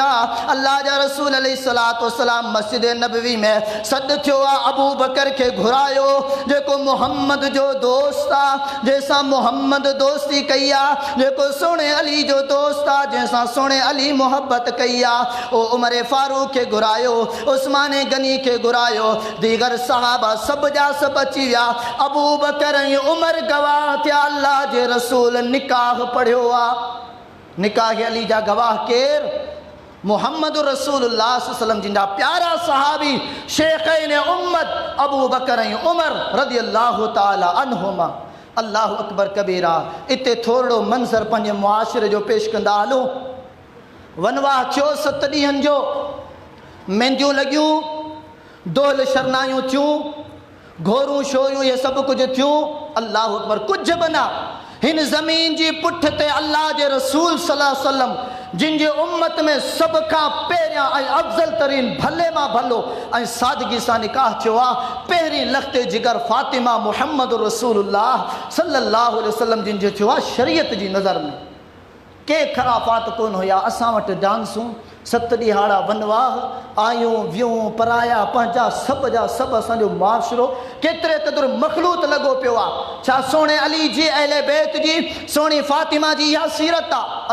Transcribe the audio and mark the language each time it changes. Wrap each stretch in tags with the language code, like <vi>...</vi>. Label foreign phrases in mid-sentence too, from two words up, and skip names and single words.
<sd>अल्लाह जा रसूल</sd> <ar>عليه الصلاة والسلام</ar> <sd>मस्जिद नबवी में सॾु थियो आहे, अबू बकर खे घुरायो, जेको मुहम्मद जो दोस्त आहे, जंहिंसां मुहम्मद दोस्ती कई आहे, जेको सोणे अली जो दोस्त आहे, जंहिंसां सोणे अली मुहबत कई आहे। ओ उमर फारूक खे घुरायो, उस्मान गनी खे घुरायो, दीगर सहाबा सभु जा सभु अची विया। अबू बकर ऐं उमर गवाह थिया, अल्लाह जे रसूल निकाह पढ़ियो आहे। निकाह अली जा गवाह केर? मुहम्मद रसूलुल्लाह</sd> <ar>صلى الله عليه وسلم</ar> <sd>जिन जा प्यारा सहाबी शेखैन उम्मत अबू बकर ऐं उमर</sd> <ar>رضي الله تعالى عنهما. الله أكبر كبيرا.</ar> <sd>इते थोरो मंज़र पंहिंजे मुआशिरे जो पेश कंदा हलूं। वनवाह थियो 7 ॾींहंनि जो, मेंदियूं लॻियूं, दोल शरनायूं थियूं, घोरूं शोरियूं, इहे सभु कुझु थियूं।</sd> <ar>الله أكبر,</ar> <sd>कुझु बि न, हिन ज़मीन जी पुठ ते अल्लाह जे रसूल</sd> <ar>صلى الله عليه وسلم</ar> <sd>जिन जे उम्मत में सब खां पहिरियां ऐं अफ़ज़ल तरीन भले मां भलो ऐं सादगी सां निकाह थियो आहे। पहिरीं लख़्ते जिगर फ़ातिमा मुहम्मद रसूलुल्लाह</sd> <ar>صلى الله عليه وسلم</ar> <sd>जिन जो थियो आहे। शरीयत जी नज़र में के ख़राफ़ात कोन हुया। असां वटि डांसूं, 7 ॾिहाड़ा वनवाह, आयूं वियूं पराया पंहिंजा सभ जा सभु असांजो मुआशिरो केतिरे क़दुरु मख़लूत लॻो पियो आहे। छा सोणे अली जी अहले बैत जी सोणी फ़ातिमा जी इहा सीरत आहे।</sd>